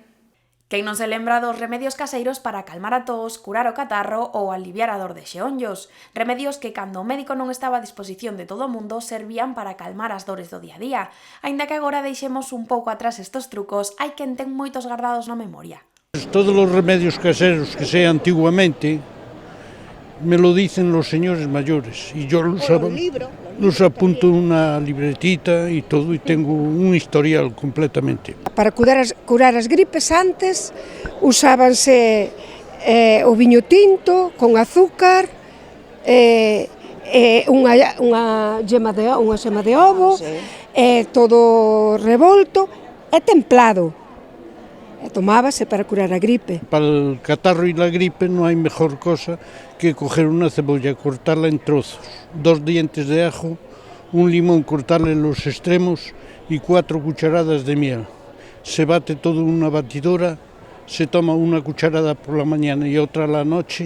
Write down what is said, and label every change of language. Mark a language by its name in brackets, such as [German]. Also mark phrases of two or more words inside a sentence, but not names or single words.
[Galician] Quen non se lembra dos remedios caseiros para calmar a tos, curar o catarro ou aliviar a dor de xeonllos. Remedios que, cando o médico non estaba a disposición de todo o mundo, servían para calmar as dores do día a día. Aínda que agora deixemos un pouco atrás estos trucos, hai quen ten moitos gardados na memoria. Todos os remedios caseros [Spanish] que sé antiguamente me lo dicen los señores mayores y yo los apunto en una libretita y todo, y tengo un historial completamente. [Galician] Para curar as gripes antes usábanse o viño tinto con azúcar, unha xema de ovo, todo revolto e templado. Tomábase para curar a gripe. [Spanish] Para el catarro y la gripe no hay mejor cosa que coger una cebolla, cortarla en trozos, 2 dientes de ajo, un limón, cortarle los extremos y 4 cucharadas de miel. Se bate todo en una batidora, se toma una cucharada por la mañana y otra a la noche.